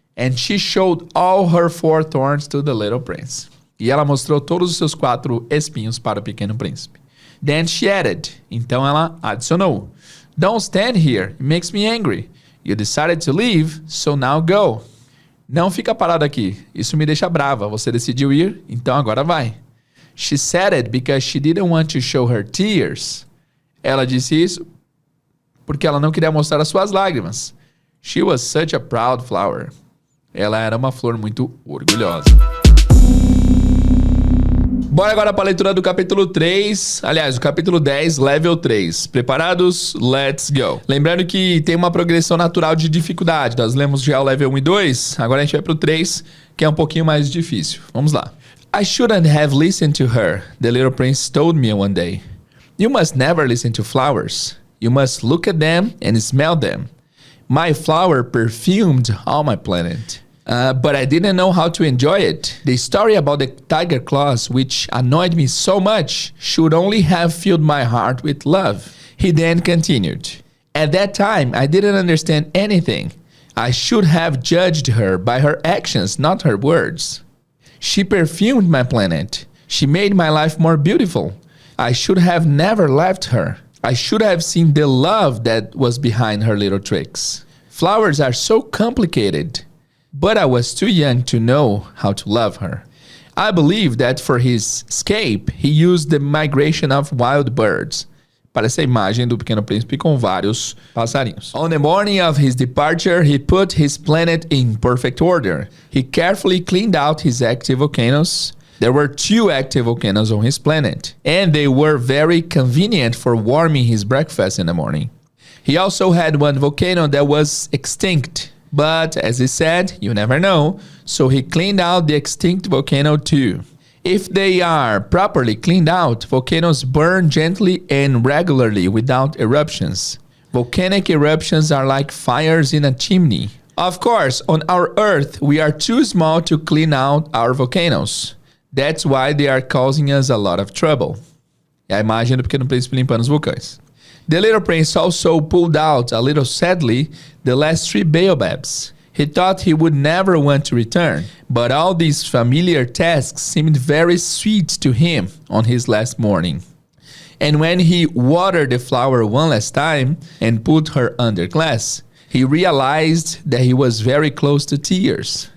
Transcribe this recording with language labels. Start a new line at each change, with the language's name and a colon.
English: And she showed all her 4 thorns to the little prince.
Portuguese: E ela mostrou todos os seus 4 espinhos para o pequeno príncipe.
English: Then she added.
Portuguese: Então ela adicionou.
English: Don't stand here. It makes me angry. You decided to leave, so now go.
Portuguese: Não fica parado aqui. Isso me deixa brava. Você decidiu ir, então agora vai.
English: She said it because she didn't want to show her tears.
Portuguese: Ela disse isso porque ela não queria mostrar as suas lágrimas.
English: She was such a proud flower.
Portuguese: Ela era uma flor muito orgulhosa. Bora agora para a leitura do capítulo 3. Aliás, o capítulo 10, level 3. Preparados?
English: Let's go.
Portuguese: Lembrando que tem uma progressão natural de dificuldade. Nós lemos já o level 1 e 2. Agora a gente vai para o 3, que é um pouquinho mais difícil. Vamos lá.
English: I shouldn't have listened to her, the little prince told me one day. You must never listen to flowers. You must look at them and smell them. My flower perfumed all my planet. But I didn't know how to enjoy it. The story about the tiger claws, which annoyed me so much, should only have filled my heart with love. He then continued. At that time, I didn't understand anything. I should have judged her by her actions, not her words. She perfumed my planet. She made my life more beautiful. I should have never left her. I should have seen the love that was behind her little tricks. Flowers are so complicated. But I was too young to know how to love her. I believe that for his escape, he used the migration of wild birds.
Portuguese: Parece a imagem do Pequeno Príncipe com vários passarinhos.
English: On the morning of his departure, he put his planet in perfect order. He carefully cleaned out his active volcanoes. There were 2 active volcanoes on his planet, and they were very convenient for warming his breakfast in the morning. He also had 1 volcano that was extinct. But, as he said, you never know, so he cleaned out the extinct volcano too. If they are properly cleaned out, volcanoes burn gently and regularly without eruptions. Volcanic eruptions are like fires in a chimney. Of course, on our Earth, we are too small to clean out our volcanoes. That's why they are causing us a lot of trouble.
Portuguese: É a imagem do Pequeno Príncipe limpando os vulcões.
English: The little prince also pulled out, a little sadly, the last 3 baobabs. He thought he would never want to return, but all these familiar tasks seemed very sweet to him on his last morning. And when he watered the flower one last time and put her under glass, he realized that he was very close to tears.